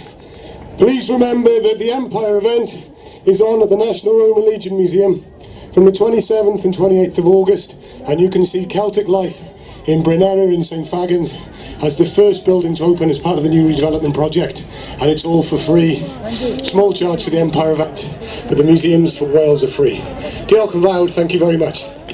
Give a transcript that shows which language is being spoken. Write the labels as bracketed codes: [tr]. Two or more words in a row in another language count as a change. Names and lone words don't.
[en] Please remember that the Empire event is on at the National Roman Legion Museum from the 27th and 28th of August, and you can see Celtic life in Brynera in St Fagans as the first building to open as part of the new redevelopment project, and it's all for free. Small charge for the Empire event, but the museums for Wales are free. [cy] Diolch yn fawr, [en] thank you very much.